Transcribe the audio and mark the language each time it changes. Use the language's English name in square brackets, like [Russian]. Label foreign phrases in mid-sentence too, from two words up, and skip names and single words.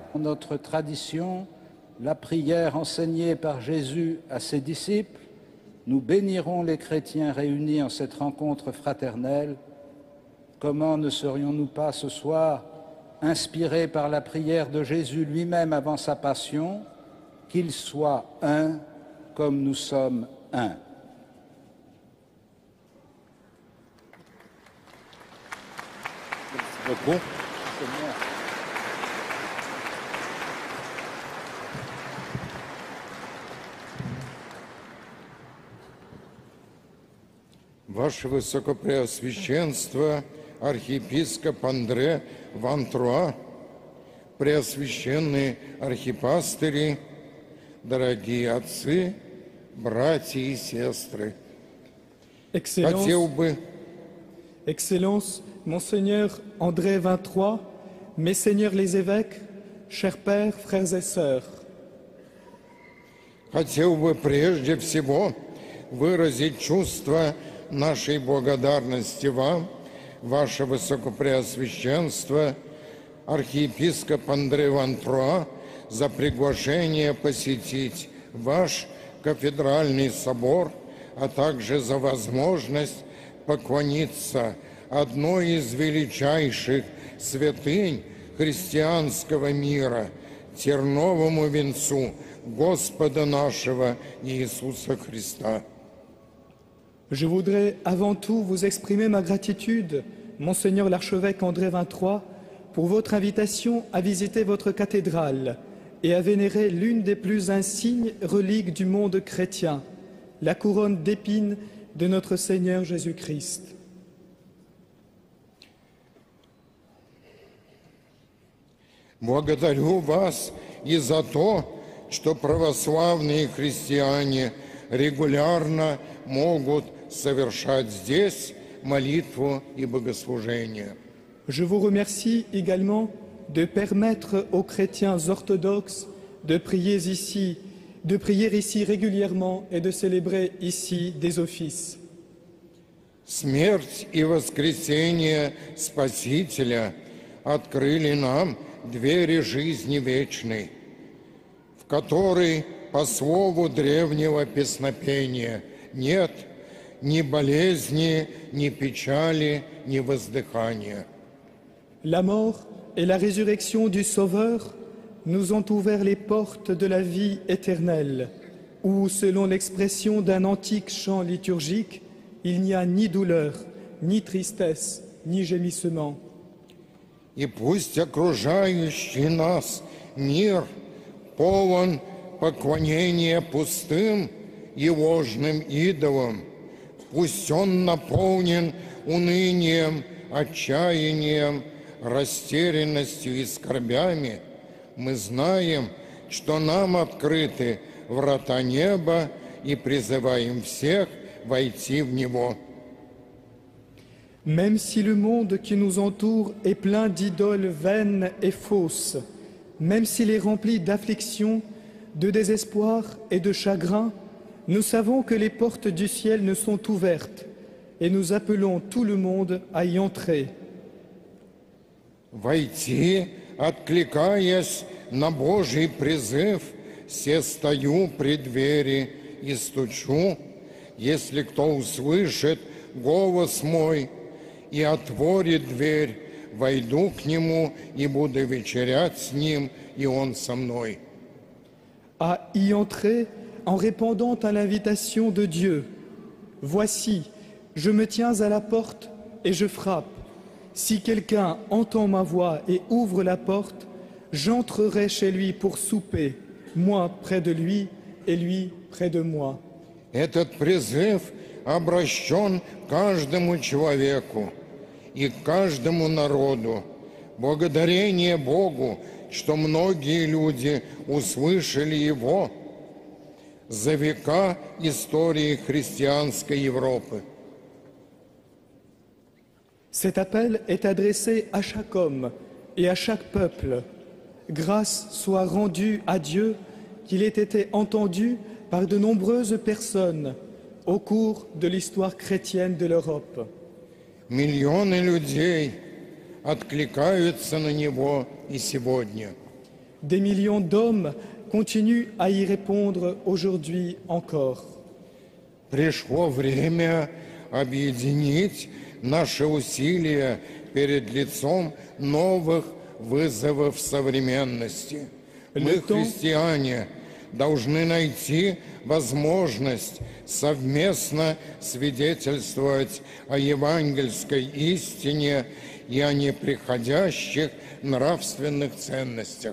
[French] Dans notre tradition, la prière enseignée par Jésus à ses disciples, nous bénirons les chrétiens réunis en cette rencontre fraternelle comment ne serions-nous pas ce soir inspirés par la prière de Jésus lui-même avant sa passion, qu'il soit un comme nous sommes un. Merci beaucoup. [Russian] Ваше Высокопреосвященство, архиепископ Андре Вантруа, преосвященные архипастыри, дорогие отцы, братья и сестры. Хотел бы... [French] Excellence, Monseigneur André 23, Messeigneurs les évêques, chers pères, frères et sœurs. [Russian] Хотел бы прежде всего выразить чувство нашей благодарности вам, Ваше Высокопреосвященство, архиепископ Андре Вантруа, за приглашение посетить ваш кафедральный собор, а также за возможность поклониться одной из величайших святынь христианского мира, терновому венцу Господа нашего Иисуса Христа. [French] Je voudrais avant tout vous exprimer ma gratitude, Monseigneur l'archevêque André 23, pour votre invitation à visiter votre cathédrale et à vénérer l'une des plus insignes reliques du monde chrétien, la couronne d'épines de notre Seigneur Jésus-Christ. [Russian] Благодарю вас и за то, что православные христиане регулярно могут совершать здесь молитву и богослужение. [French] Je vous remercie également de permettre aux chrétiens orthodoxes de prier ici régulièrement et de célébrer ici des offices. [Russian] Смерть и воскресение Спасителя открыли нам двери жизни вечной, в которой, по слову древнего песнопения, нет ни болезни, ни печали, ни воздыхания. [French] La mort et la résurrection du Sauveur nous ont ouvert les portes de la vie éternelle, où, selon l'expression d'un antique chant liturgique, il n'y a ni douleur, ni tristesse, ni gémissement. [Russian] И пусть окружающий нас мир полон поклонения пустым и ложным идолам, пусть он наполнен унынием, отчаянием, растерянностью и скорбями, мы знаем, что нам открыты врата неба и призываем всех войти в него. [French] Même si le monde qui nous entoure est plein d'idoles vaines et fausses, même s'il est rempli d'afflictions, de désespoir et de chagrin, nous savons que les portes du ciel nous sont ouvertes et nous appelons tout le monde à y entrer. [Russian] Войти, откликаясь на Божий призыв, се стою при двери и стучу, если кто услышит голос мой и отворит дверь, войду к нему и буду вечерять с ним, и он со мной. [French] À y entrer en répondant à l'invitation de Dieu. Voici, je me tiens à la porte et je frappe. Si quelqu'un entend ma voix et ouvre la porte, j'entrerai chez lui pour souper, moi près de lui et lui près de moi. [Russian] Этот призыв обращен каждому человеку и каждому народу. Благодарение Богу, что многие люди услышали его за века истории христианской Европы. [French] Cet appel est adressé à chaque homme et à chaque peuple. Grâce soit rendue à Dieu qu'il ait été entendu par de nombreuses personnes au cours de l'histoire chrétienne de l'Europe. [Russian] Миллионы людей откликаются на него и сегодня. [French] Des millions d'hommes continuent à y répondre aujourd'hui encore. [Russian] Пришло время объединить наши усилия перед лицом новых вызовов современности. Мы, христиане, должны найти возможность совместно свидетельствовать о евангельской истине и о неприходящих нравственных ценностях.